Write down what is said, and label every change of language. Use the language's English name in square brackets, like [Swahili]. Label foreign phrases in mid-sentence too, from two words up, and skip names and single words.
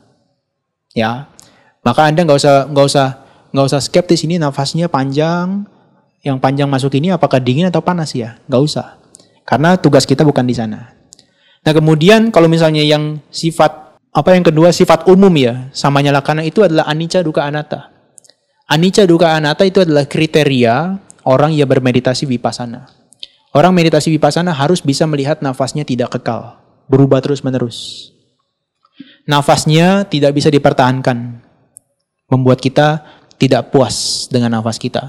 [Indonesian] Ya, maka Anda nggak usah skeptis ini nafasnya panjang, yang panjang masuk ini apakah dingin atau panas ya? Nggak usah, karena tugas kita bukan di sana. Nah kemudian kalau misalnya yang yang kedua sifat umum ya, sama nyalakan itu adalah [Pali] anicca dukkha anatta. Anicca dukkha anatta [Indonesian] itu adalah kriteria orang yang bermeditasi vipassana. Orang meditasi vipassana harus bisa melihat nafasnya tidak kekal, berubah terus-menerus. Nafasnya tidak bisa dipertahankan, membuat kita tidak puas dengan nafas kita.